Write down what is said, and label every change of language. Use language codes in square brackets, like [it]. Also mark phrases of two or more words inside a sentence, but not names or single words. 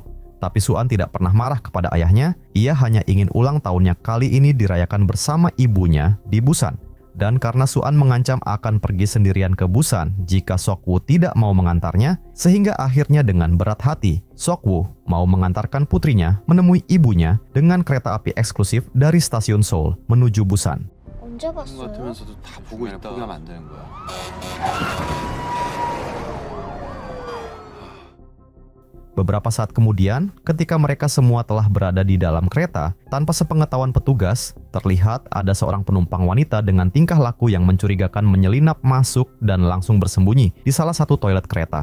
[id] Tapi Su-an tidak pernah marah kepada ayahnya, ia hanya ingin ulang tahunnya kali ini dirayakan bersama ibunya di Busan. Dan karena Su-an mengancam akan pergi sendirian ke Busan jika Sok-woo tidak mau mengantarnya, sehingga akhirnya dengan berat hati, Sok-woo mau mengantarkan putrinya menemui ibunya dengan kereta api eksklusif dari stasiun Seoul menuju Busan. [ko] 언제 봤어요? 같으면서도 다 보고 있다. 포기하면 안 되는 거야. [id] Beberapa saat kemudian, ketika mereka semua telah berada di dalam kereta, tanpa sepengetahuan petugas, terlihat ada seorang penumpang wanita dengan tingkah laku yang mencurigakan menyelinap masuk dan langsung bersembunyi di salah satu toilet kereta.